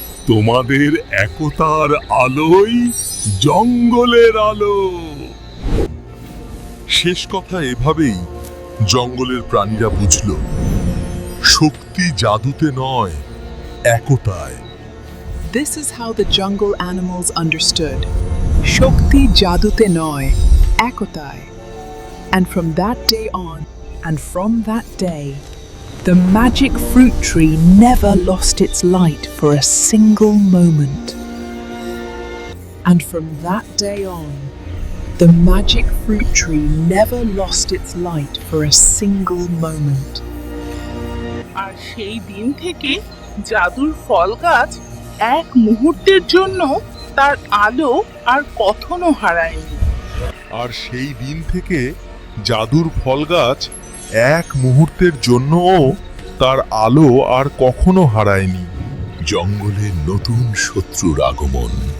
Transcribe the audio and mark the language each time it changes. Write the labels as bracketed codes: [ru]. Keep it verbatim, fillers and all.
[bn] তোমাদের একতার আলোই জঙ্গলের আলো। শেষ কথা এভাবেই জঙ্গলের প্রাণীরা বুঝল, শক্তি জাদুতে নয়, একতায়। [en] This is how the jungle animals understood. [bn] শক্তি জাদুতে নয়, একতায়. [en] And from that day on, and from that day, the magic fruit tree never lost its light for a single moment. And from that day on, the magic fruit tree never lost its light for a single moment. [bn] আর সেই দিন থেকে জাদুর ফল গাছ এক মুহূর্তের জন্য তার আলো আর কখনো হারায়নি। আর সেই দিন থেকে জাদুর ফল গাছ এক মুহূর্তের জন্যও তার আলো আর কখনো হারায়নি। জঙ্গলের নতুন শত্রুর আগমন।